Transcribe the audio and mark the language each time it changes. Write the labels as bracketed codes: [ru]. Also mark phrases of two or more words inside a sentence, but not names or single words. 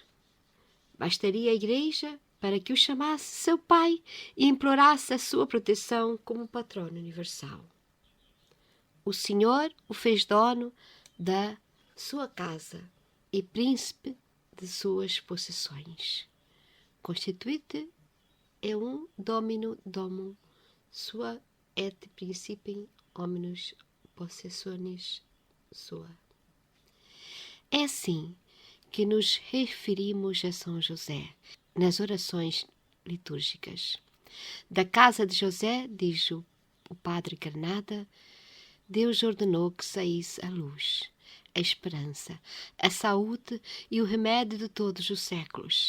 [pt] Bastaria a Igreja para que o chamasse seu pai e implorasse a sua proteção como patrono universal. O Senhor o fez dono da sua casa e príncipe de suas possessões. [la] Constituite domino domum sua et principem hominus possessionis sua. [pt] É assim que nos referimos a São José nas orações litúrgicas. Da casa de José, diz o padre Granada, Deus ordenou que saísse a luz, a esperança, a saúde e o remédio de todos os séculos.